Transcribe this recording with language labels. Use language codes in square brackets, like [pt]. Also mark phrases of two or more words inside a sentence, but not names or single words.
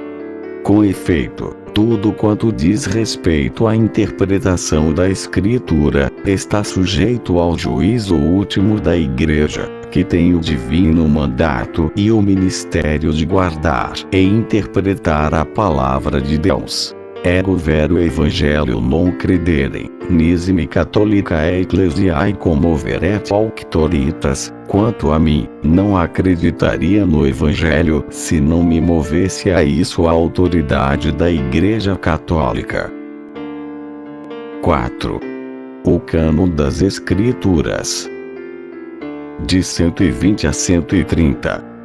[pt] Com efeito, tudo quanto diz respeito à interpretação da Escritura, está sujeito ao juízo último da Igreja, que tem o divino mandato e o ministério de guardar e interpretar a palavra de Deus. [la] Ego vero evangelho non crederem, nisi catholica ecclesiae commoveret auctoritas. [pt] Quanto a mim, não acreditaria no evangelho se não me movesse a isso a autoridade da Igreja Católica. 4. O cânon das Escrituras. De 120 a 130.